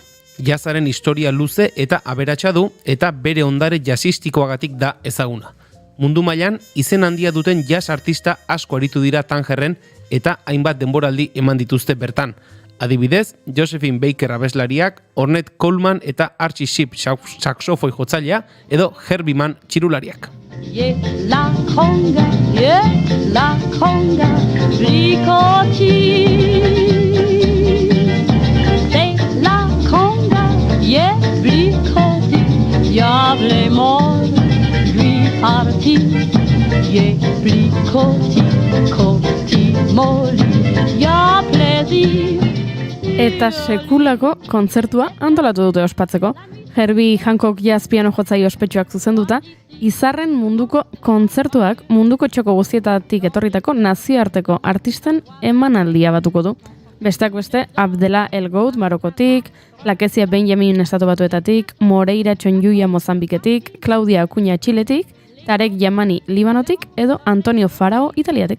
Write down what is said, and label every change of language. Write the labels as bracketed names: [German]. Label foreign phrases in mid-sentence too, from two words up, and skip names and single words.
[Basque] Jazzaren historia luze eta aberatsa du eta bere ondare jazzistikoagatik da ezaguna. Mundu mailan izen handia duten jazz artista asko aritu dira Tangerren eta hainbat denboraldi eman dituzte bertan. Adibidez, Josephine Baker abeslariak, Ornette Coleman eta Archie Shepp saxofoi jotzailea edo Herbie Mann txirulariak. La conga, ricoti. La conga, ricoti. Diablement lui parti, ricoti, coti moli, ya plaisir. Eta sekulako kontzertua antolatu dute ospatzeko. Herbie Hancock jazz piano jotzaile ospetsuak zuzenduta, izarren munduko kontzertuak munduko txoko guztietatik etorritako nazioarteko artisten emanaldia batuko du. Besteak beste, Abdela El Goud Marokotik, Lakezia Benjamin Estatu Batuetatik, Moreira Txonjuia Mozambiketik, Claudia Acuña Txiletik, Tarek Yamani Libanotik edo Antonio Farao Italiatik.